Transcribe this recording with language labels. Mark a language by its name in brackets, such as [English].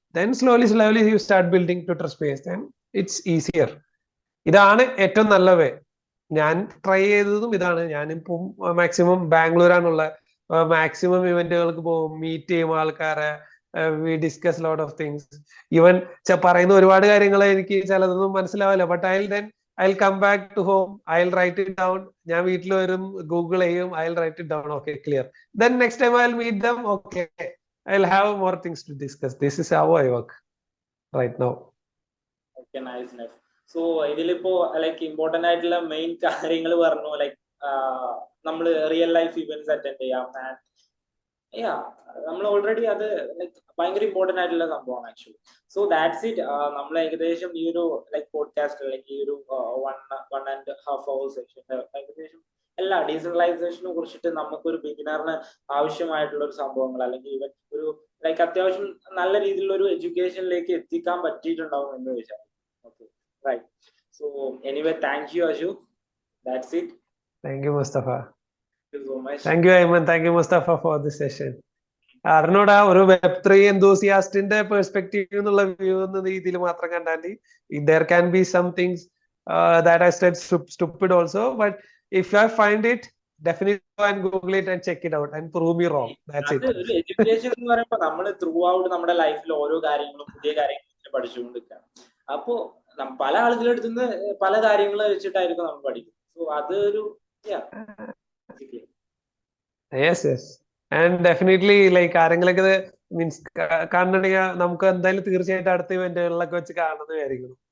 [English] Then slowly you start building Twitter space. Then it's easier. [Malayalam] ഇതാണ് ഏറ്റവും നല്ല വേ. ഞാൻ ട്രൈ ചെയ്തതും ഇതാണ്. ഞാനിപ്പം മാക്സിമം ബാംഗ്ലൂരാണുള്ള, മാക്സിമം ഇവന്റുകൾക്ക് പോകും, മീറ്റ് ചെയ്യും ആൾക്കാരെ, [English] We discuss lot of things. [Malayalam] Even പറയുന്ന ഒരുപാട് കാര്യങ്ങൾ എനിക്ക് ചിലതൊന്നും മനസ്സിലാവില്ല, but [English] I'll come back to home, I'll write it down. [Malayalam] ഞാൻ വീട്ടിൽ വരും, ഗൂഗിൾ ചെയ്യും, [English] I'll write it down. Okay, clear. Then next time I'll meet them. Okay, I'll have more things to discuss. This is how I work right now. Okay, nice. [Malayalam] So ഇതിലിപ്പോ like important ആയിട്ടുള്ള main കാര്യങ്ങൾ പറഞ്ഞു. Like നമ്മൾ real life events attend ചെയ്യാം. നമ്മൾ already അത് like ഭയങ്കര important ആയിട്ടുള്ള സംഭവമാണ് ആക്ച്വലി. So that's it. നമ്മൾ ഏകദേശം ഈ ഒരു ലൈക്ക് പോഡ്കാസ്റ്റ് അല്ലെങ്കിൽ ഈ ഒരു 1.5 hour സെഷൻ ഏകദേശം എല്ലാ ഡീസെൻട്രലൈസേഷനെ കുറിച്ചിട്ട് നമുക്കൊരു ബിഗിനറിന് ആവശ്യമായിട്ടുള്ള ഒരു സംഭവങ്ങൾ അല്ലെങ്കിൽ ഇവൻ ഒരു ലൈക്ക് അത്യാവശ്യം നല്ല രീതിയിലുള്ള ഒരു എഡ്യൂക്കേഷനിലേക്ക് എത്തിക്കാൻ പറ്റിയിട്ടുണ്ടാവും എന്ന് വിചാരിച്ചു. [English] Okay, right. So anyway, thank you Aju. That's it. Thank you, Mustafa. Thank you so much. Thank you, Ayman. Thank you, Mustafa, for this session. [Malayalam] അറിഞ്ഞൂടാ, ഒരു വെബ്3 എന്തൂസിയാസ്റ്റിന്റെ പെർസ്പെക്റ്റീവ് എന്നുള്ള വ്യൂ എന്ന രീതിയിൽ മാത്രം കണ്ടാൽ [English] there can be some things that I said stupid also, but if I find it, definitely go and Google it and check it out and prove me wrong. That's it. [Malayalam] ഒരു education എന്ന് പറയുമ്പോൾ നമ്മൾ through out നമ്മുടെ ലൈഫിൽ ഓരോ കാര്യങ്ങളും പുതിയ കാര്യങ്ങളും പഠിച്ചുകൊണ്ടിരിക്കുകയാണ്. അപ്പോ പല ആളുകളുടെ അടുത്ത് നിന്ന് പല കാര്യങ്ങൾ വെച്ചിട്ടായിരിക്കും നമ്മൾ പഠിക്കുന്നത്. സോ അതൊരു [English] yes and definitely like [Malayalam] ആരെങ്കിലൊക്കെ മീൻസ് കാണുന്നുണ്ടെങ്കിൽ നമുക്ക് എന്തായാലും തീർച്ചയായിട്ടും അടുത്ത ഇവന്റുകളിലൊക്കെ വെച്ച് കാണുന്നതായിരിക്കും.